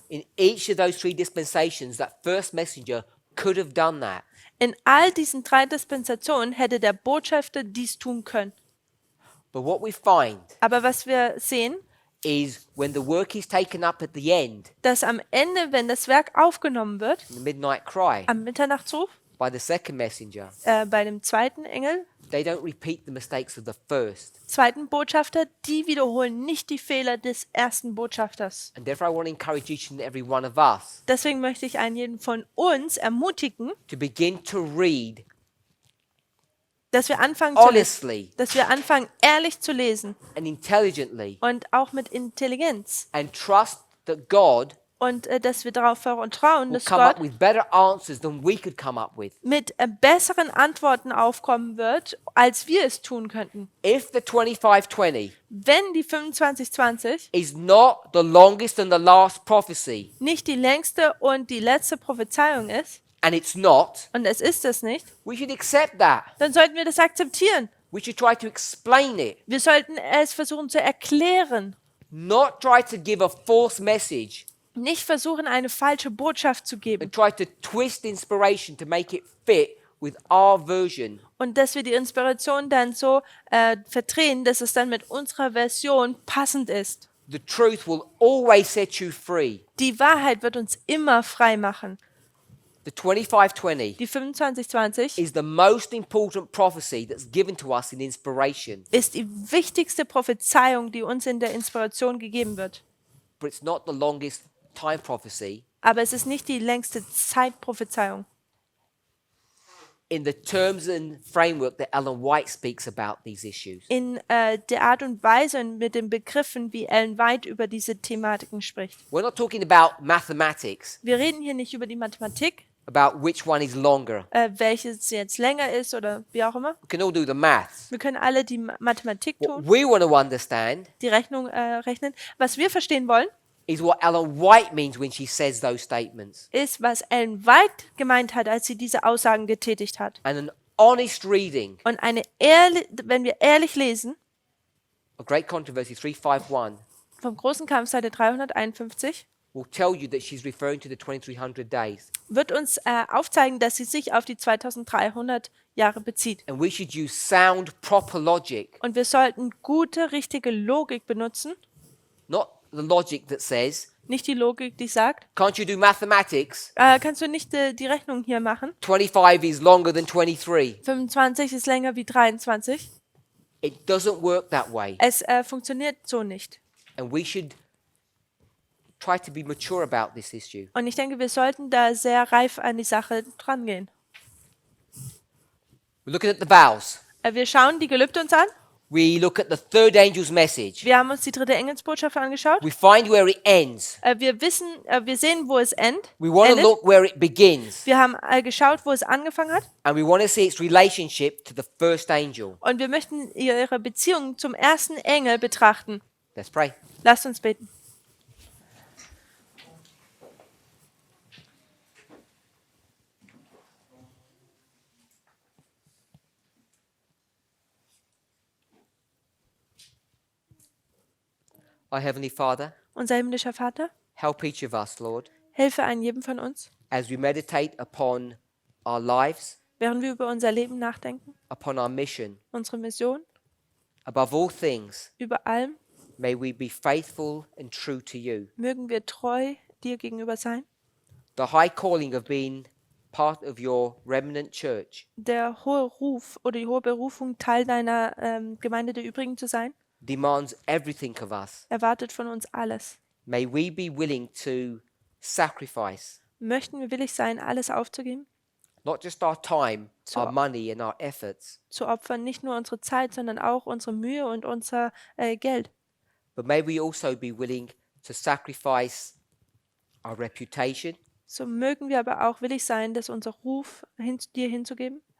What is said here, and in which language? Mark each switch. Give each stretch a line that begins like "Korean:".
English: In each of those three dispensations, that first messenger could have done that.
German: In all diesen 3 Dispensationen hätte der Botschafter dies tun können.
English: But what we find
German: Aber was wir sehen,
English: is when the work is taken up at the end,
German: dass am Ende, wenn das Werk aufgenommen wird,
English: in the midnight cry,
German: am Mitternachtsruf,
English: by the second messenger,
German: bei dem zweiten Engel,
English: they don't repeat the mistakes of the first.
German: zweiten Botschafter, die wiederholen nicht die Fehler des ersten Botschafters.
English: And therefore I want to encourage each and every one of us
German: Deswegen möchte ich einen jeden von uns ermutigen,
English: to begin to read
German: dass wir anfangen zu lesen,
English: honestly
German: dass wir anfangen ehrlich zu lesen
English: and intelligently
German: und auch mit Intelligenz
English: and trust that God
German: und dass wir darauf vertrauen,
English: will
German: dass
English: come up
German: Gott
English: with better answers than we could come up with.
German: mit besseren Antworten aufkommen wird, als wir es tun könnten.
English: If the 25:20
German: Wenn die 2520
English: is not the longest and the last prophecy,
German: nicht die längste und die letzte Prophezeiung ist,
English: and it's not,
German: und es ist es nicht,
English: we should accept that.
German: dann sollten wir das akzeptieren.
English: We should try to explain it,
German: Wir sollten es versuchen zu erklären,
English: not try to give a false message
German: nicht versuchen, eine falsche Botschaft zu geben
English: and try to twist inspiration to make it fit with our version.
German: und dass wir die Inspiration dann so verdrehen, dass es dann mit unserer Version passend ist.
English: The truth will always set you free.
German: Die Wahrheit wird uns immer frei machen.
English: The 25:20
German: Die 2520
English: is the most important prophecy that's given to us in inspiration,
German: ist die wichtigste Prophezeiung, die uns in der Inspiration gegeben wird.
English: but it's not the longest time prophecy
German: Aber es ist nicht die längste Zeitprophezeiung.
English: in the terms and framework that Ellen White speaks about these issues.
German: In der Art und Weise und mit den Begriffen, wie Ellen White über diese Thematiken spricht.
English: We're not talking about mathematics,
German: Wir reden hier nicht über die Mathematik,
English: about which one is longer.
German: welches jetzt länger ist oder wie auch immer.
English: We can all do the maths.
German: Wir können alle die Mathematik
English: What
German: tun,
English: we want to understand
German: die Rechnung rechnen. Was wir verstehen wollen,
English: is what Ellen White means when she says those statements.
German: ist, was Ellen White gemeint hat, als sie diese Aussagen getätigt hat.
English: And an honest reading
German: Und wenn wir ehrlich lesen,
English: of Great Controversy 351
German: vom großen Kampf Seite 351,
English: will tell you that she's referring to the 2300 days.
German: wird uns aufzeigen, dass sie sich auf die 2300 Jahre bezieht.
English: And we should use sound, proper logic,
German: Und wir sollten gute, richtige Logik benutzen.
English: not the logic that says,
German: Nicht die Logik, die sagt,
English: can't you do mathematics?
German: kannst du nicht die Rechnung hier machen?
English: 25 is longer than 23.
German: 25 ist länger wie 23.
English: It doesn't work that way.
German: Es funktioniert so nicht.
English: And we should try to be mature about this issue.
German: Und ich denke, wir sollten da sehr reif an die Sache drangehen.
English: We're looking at the vows.
German: Wir schauen die Gelübde uns an.
English: We look at the third angel's message.
German: Wir haben uns die dritte Engelsbotschaft angeschaut.
English: We find where it ends.
German: Wir sehen, wo es endet.
English: We want to look where it begins.
German: Wir haben geschaut, wo es angefangen hat.
English: And we want to see its relationship to the first angel.
German: Und wir möchten ihre Beziehung zum ersten Engel betrachten.
English: Let's pray.
German: Lasst uns beten.
English: Our Heavenly Father,
German: Unser himmlischer Vater,
English: help each of us, Lord,
German: helfe einem jedem von uns,
English: as we meditate upon our lives,
German: während wir über unser Leben nachdenken,
English: upon our mission.
German: unsere Mission,
English: Above all things,
German: über allem,
English: may we be faithful and true to you.
German: mögen wir treu dir gegenüber sein.
English: The high calling of being part of your remnant church
German: Der hohe Ruf oder die hohe Berufung, Teil deiner Gemeinde der Übrigen zu sein,
English: demands everything of us.
German: erwartet von uns alles.
English: May we be willing to sacrifice
German: Möchten wir willig sein, alles aufzugeben,
English: not just our time,
German: So-
English: our money, and our efforts,
German: zu opfern, nicht nur unsere Zeit, sondern auch unsere Mühe und unser Geld.
English: but may we also be willing to sacrifice our reputation,
German: So mögen wir aber auch willig sein, dass unser Ruf dir hinzugeben,